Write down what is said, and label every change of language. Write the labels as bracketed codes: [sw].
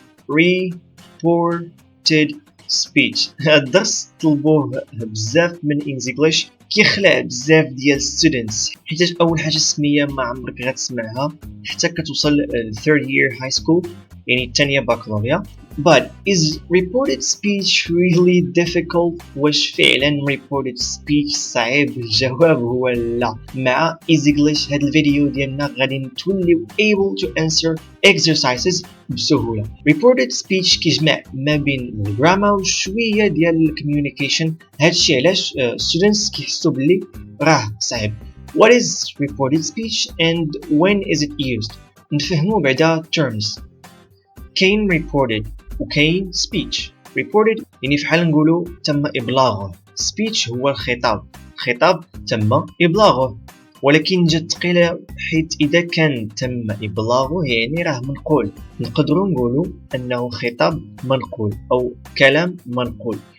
[en] Reported speech. [ar] هاد الدرس طلبوه بزاف من English كيخلع بزاف ديال students حيت اول حاجه السميه ما عمرك غتسمعها حتى كتوصل ل [en] third year high school [ar] يعني الثانيه بكالوريا. [en] But is reported speech really difficult؟ [ar] واش فعلا reported speech صعيب؟ [en] الجواب هو لا. [ar] مع English هاد الفيديو ديالنا غادي نتوليو [en] able to answer exercises [ar] بسهوله. reported speech كيجمع ما بين الجراما وشويه ديال الكوميونيكيشن. هادشي علاش students كيحسوا بلي راه صعيب. [en] What is reported speech and when is it used؟ [ar] نفهمو بعدا terms. كاين reported وكاين speech. reported يعني فحال نقولوا تم إبلاغه. speech هو الخطاب تم إبلاغه، ولكن جات ثقيلة حيت إذا كان تم إبلاغه يعني راه منقول. نقدروا نقولوا أنه خطاب منقول أو كلام منقول.